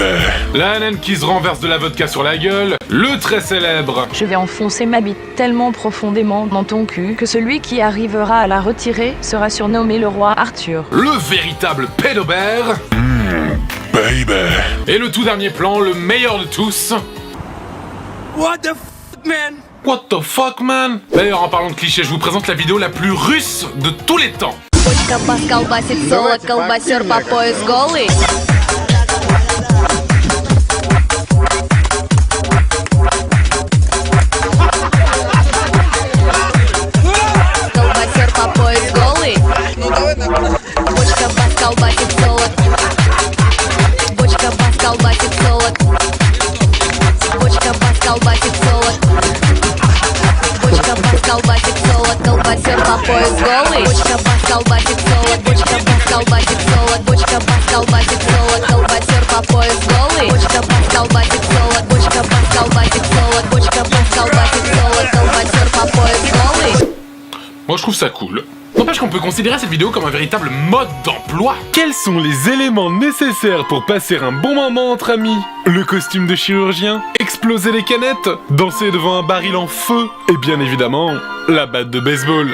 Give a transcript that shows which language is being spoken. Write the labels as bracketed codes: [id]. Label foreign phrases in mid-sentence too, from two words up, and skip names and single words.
[fr] La naine qui se renverse de la vodka sur la gueule. Le très célèbre. Je vais enfoncer ma bite tellement profondément dans ton cul que celui qui arrivera à la retirer sera surnommé le roi Arthur. Le véritable pédobère. Baby. Et le tout dernier plan, le meilleur de tous. [en] What the fuck, man? What the fuck, man? [fr] D'ailleurs, en parlant de clichés, je vous présente la vidéo la plus russe de tous les temps. [ru] Бочка бас колбасит солод, колбасер по пояс голый. Колбасер по пояс голый. Бочка бас колбасит солод. Бочка бас колбасит солод. Бочка бас колбасит солод. Бочка бас колбасит солод. Колбасер по пояс голый. Бочка бас колбасит солод. Бочка бас колбасит солод. Бочка бас колбасит солод. Колбасер по пояс голый. Бочка бас колбасит солод. Бочка бас колбасит солод. Бочка бас колбасит солод. Колбасер по пояс голый. [fr] Moi, je trouve ça cool. N'empêche qu'on peut considérer cette vidéo comme un véritable mode d'emploi. Quels sont les éléments nécessaires pour passer un bon moment entre amis? Le costume de chirurgien? Exploser les canettes? Danser devant un baril en feu? Et bien évidemment, la batte de baseball.